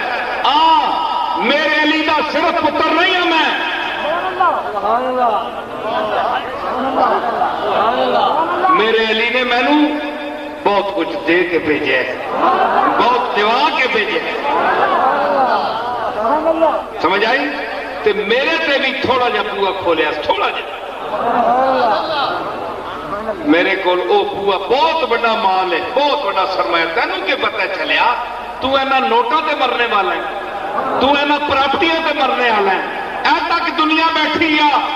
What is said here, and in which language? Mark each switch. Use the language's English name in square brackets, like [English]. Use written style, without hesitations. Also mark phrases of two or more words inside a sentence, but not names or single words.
[Punjabi] میرے علی دا صرف پتر نہیں ہوں میں، میرے علی نے مینو بہت کچھ دے کے بھیجے، بہت دعا کے بھیجے، سمجھ آئی؟ تے میرے تے بھی تھوڑا جا بوا کھولیا، تھوڑا جا میرے کو بوا بہت بڑا مال ہے، بہت بڑا سرمایہ، تینوں کے پتہ چلیا تو اینا نوٹاں تے مرنے والا ہے، تو اینا پراپرٹیاں تے مرنے والا ہے، اے تک دنیا بیٹھی آ،